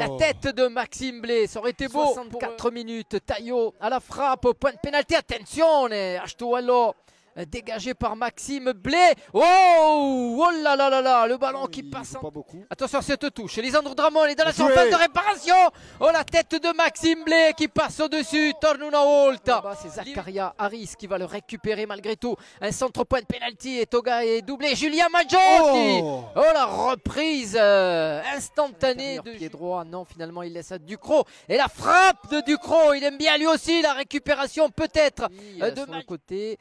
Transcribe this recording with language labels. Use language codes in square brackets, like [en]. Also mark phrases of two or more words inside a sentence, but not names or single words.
[fr] La tête de Maxime Blé, ça aurait été beau. 64 minutes, Taillot à la frappe, au point de pénalty, attention, Ashtuallo. Dégagé par Maxime Blé. Oh là là là là, le ballon qui passe. Attention à cette touche. Lisandro Dramon est dans la surface de réparation. Oh, la tête de Maxime Blé qui passe au-dessus. Torne una volta. C'est Zakaria Harris qui va le récupérer malgré tout. Un centre point de pénalty et Toga est doublé. Julien Maggiotti. Oh, la reprise instantanée de pied droit. Non, finalement il laisse à Ducrot. Et la frappe de Ducrot. Il aime bien lui aussi la récupération peut-être de son côté.